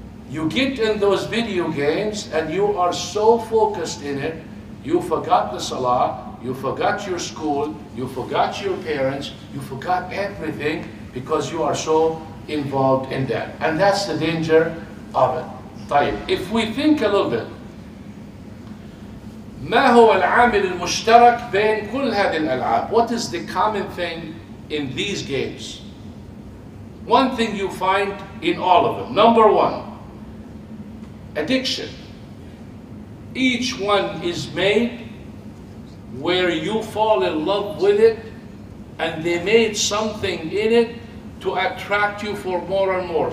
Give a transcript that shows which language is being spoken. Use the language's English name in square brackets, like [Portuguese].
[English] You get in those video games and you are so focused in it, you forgot the salah, you forgot your school, you forgot your parents, you forgot everything because you are so involved in that. And that's the danger of it. [Arabic] طيب, [English] if we think a little bit, [Arabic] ما هو العامل المشترك بين كل هذه الألعاب? [English] What is the common thing in these games? One thing you find in all of them. Number one, addiction. Each one is made where you fall in love with it, and they made something in it to attract you for more and more.